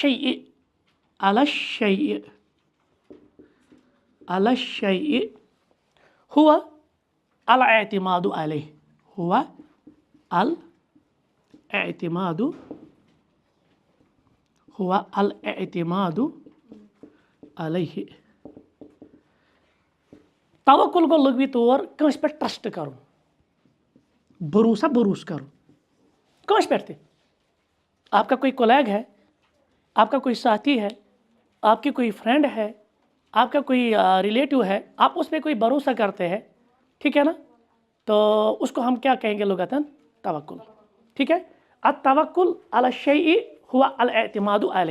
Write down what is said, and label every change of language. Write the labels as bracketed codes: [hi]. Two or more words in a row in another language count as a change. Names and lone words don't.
[ar] الشیء ہوا الاعتماد علیہ ہوا الاعتماد علیہ [ks] توکل گو لغوی طور کٲنٛسہِ پٮ۪ٹھ ٹرسٹ کرُن بھروسہ کرُن کٲنٛسہِ پٮ۪ٹھ تہِ [ur] آپ کا کوئی کولیگ ہے آپ کا کوئی ساتھی ہے آپ کی کوئی فرینڈ ہے آپ کا کوئی ریلیٹو ہے آپ اس پہ کوئی بھروسہ کرتے ہیں ٹھیک ہے نا تو اس کو ہم کیا کہیں گے لغتاً توکل ٹھیک ہے [ar] التوکل علی الشیء ہوا الاعتماد